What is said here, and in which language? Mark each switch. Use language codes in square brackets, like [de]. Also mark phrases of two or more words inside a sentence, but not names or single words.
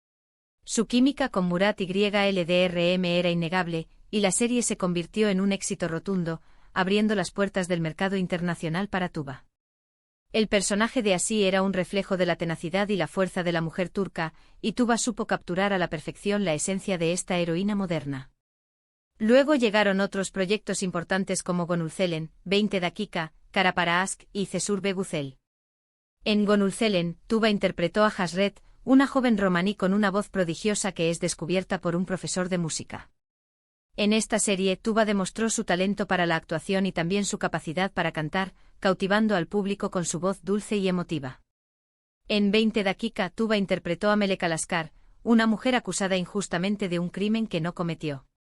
[es] Su química con Murat YLDRM era innegable, y la serie se convirtió en un éxito rotundo, abriendo las puertas del mercado internacional para Tuba. El personaje de Así era un reflejo de la tenacidad y la fuerza de la mujer turca, y Tuba supo capturar a la perfección la esencia de esta heroína moderna. Luego llegaron otros proyectos importantes como Gönül, 20 dakika, Kara para Aşk y Cesur Güzel. En Gönül, Tuba interpretó a Hasret, una joven romaní con una voz prodigiosa que es descubierta por un profesor de música. En esta serie, Tuba demostró su talento para la actuación y también su capacidad para cantar, cautivando al público con su voz dulce y emotiva. En 20 dakika, Tuba interpretó a Melek Alaskar, una mujer acusada injustamente de un crimen que no cometió.